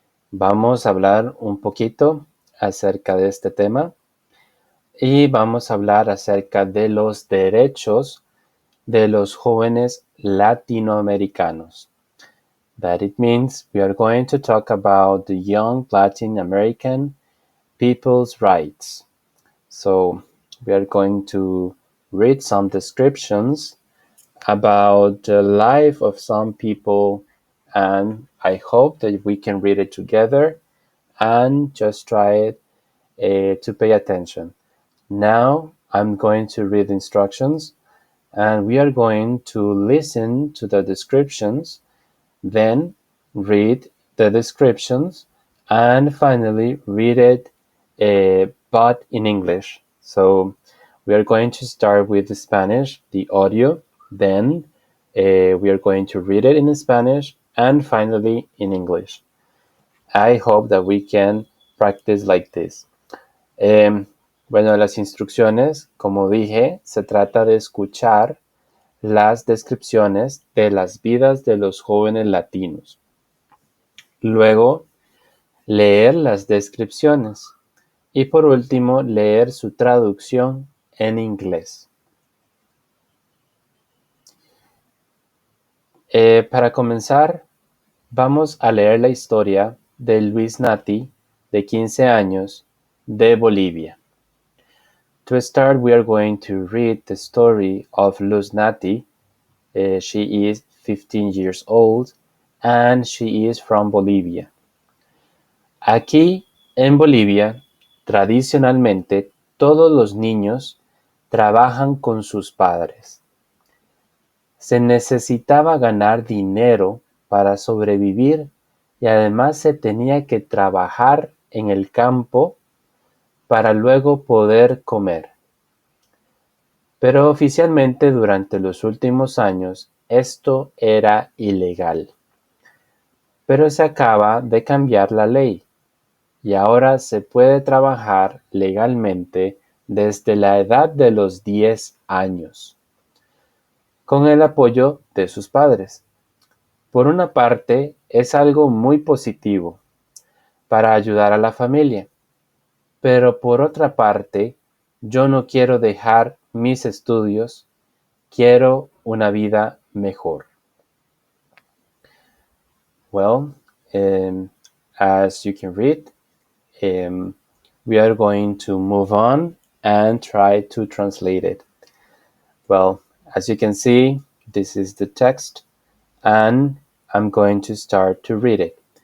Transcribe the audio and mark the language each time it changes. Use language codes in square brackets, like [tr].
[es] Vamos a hablar un poquito acerca de este tema y vamos a hablar acerca de los derechos de los jóvenes latinoamericanos. [en] That it means we are going to talk about the young Latin American people's rights. So we are going to read some descriptions about the life of some people, and I hope that we can read it together and just try it to pay attention. Now I'm going to read instructions, and we are going to listen to the descriptions, then read the descriptions, and finally read it but in English. So we are going to start with the Spanish, the audio, then we are going to read it in Spanish, and finally in English. I hope that we can practice like this. [es] Bueno, las instrucciones, como dije, se trata de escuchar las descripciones de las vidas de los jóvenes latinos. Luego, leer las descripciones. Y por último, leer su traducción en inglés. Para comenzar, vamos a leer la historia de luznati, de 15 años, de Bolivia. [en] To start, we are going to read the story of luznati. She is 15 years old and she is from Bolivia. [es] Aquí, en Bolivia, tradicionalmente todos los niños trabajan con sus padres. Se necesitaba ganar dinero para sobrevivir y además se tenía que trabajar en el campo para luego poder comer. Pero oficialmente durante los últimos años esto era ilegal. Pero se acaba de cambiar la ley y ahora se puede trabajar legalmente desde la edad de los 10 años, con el apoyo de sus padres. Por una parte, es algo muy positivo para ayudar a la familia, pero por otra parte, yo no quiero dejar mis estudios, quiero una vida mejor. [en] Well, as you can read, we are going to move on and try to translate it. Well, as you can see, this is the text, and I'm going to start to read it.